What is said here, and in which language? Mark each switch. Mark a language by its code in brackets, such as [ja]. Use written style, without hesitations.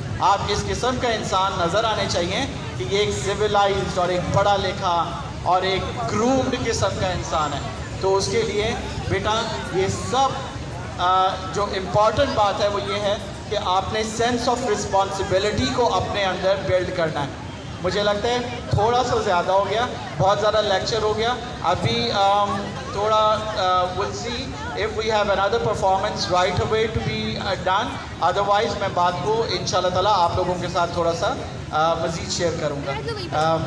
[ur] آپ اس قسم کا انسان نظر آنے چاہیے کہ یہ ایک سویلائزڈ اور ایک پڑھا لکھا اور ایک گرومڈ قسم کا انسان ہے. تو اس کے لیے بیٹا یہ سب جو امپورٹنٹ بات ہے وہ یہ ہے کہ آپ نے سینس آف رسپانسبلٹی کو اپنے اندر بلڈ کرنا ہے. مجھے لگتا ہے تھوڑا سا زیادہ ہو گیا, بہت زیادہ لیکچر ہو گیا. ابھی تھوڑا [en] we'll see if we have another performance right away to be done. [ur] otherwise میں بات کو انشاءاللہ تعالیٰ آپ لوگوں کے ساتھ تھوڑا سا مزید شیئر کروں گا.